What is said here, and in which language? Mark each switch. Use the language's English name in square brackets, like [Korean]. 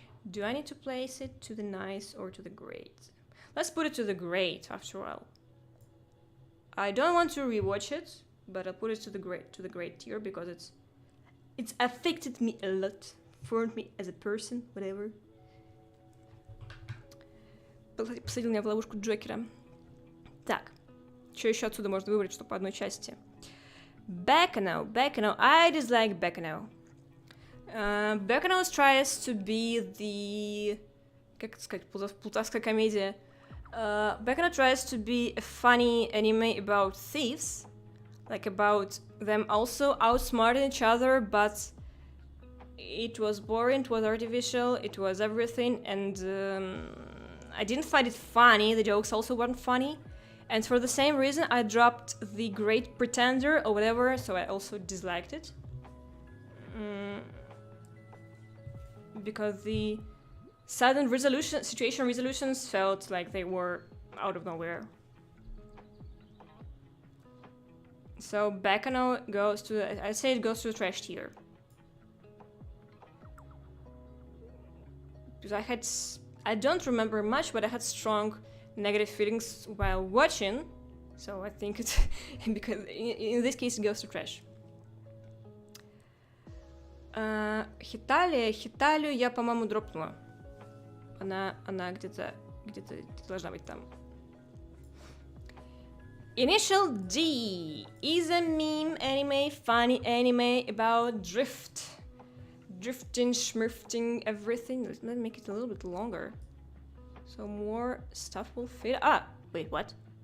[English] Do I need to place it to the nice or to the great? Let's put it to the great after all. I don't want to rewatch it, but I'll put it to the great tier because it's affected me a lot, formed me as a person, whatever. [Russian] Посадил меня в ловушку Джокера. Так, что еще отсюда можно выбрать, что по одной части? [English] Bacchanal. I dislike Bacchanal. Bacchanal tries to be the... [Russian] Как сказать, плутовская комедия. [English] Bacchanal tries to be a funny anime about thieves. Like about them also outsmarting each other, but it was boring, it was artificial, it was everything, and I didn't find it funny, the jokes also weren't funny. And for the same reason, I dropped The Great Pretender or whatever, so I also disliked it. Because the sudden situation resolutions felt like they were out of nowhere. So Bacchanal goes to, I'd say it goes to the trash tier. Because I don't remember much, but I had strong negative feelings while watching, so I think it's because in this case it goes to trash. [Russian] Хиталию я, по-моему, дропнула. Она где-то должна быть там. [English] Initial D is a meme anime, funny anime about drifting, schmurfting, everything. Let's make it a little bit longer. So more stuff will fit. Ah, wait, what?